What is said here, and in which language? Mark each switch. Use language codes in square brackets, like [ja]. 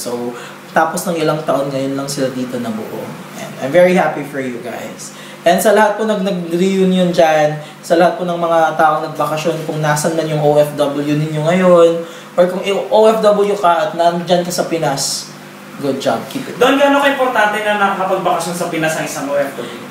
[tl] So tapos ng ilang taon ngayon lang sila dito na buo. [en] And I'm very happy for you guys. [tl] And sa lahat po nag-reunion dyan, sa lahat po ng mga taong nagbakasyon, kung nasan man yung OFW ninyo ngayon, or kung OFW ka at nandyan ka sa Pinas, [en] good job, keep it. [tl] Doon gano'n ka-importante na nakapagbakasyon sa Pinas ang isang OFW?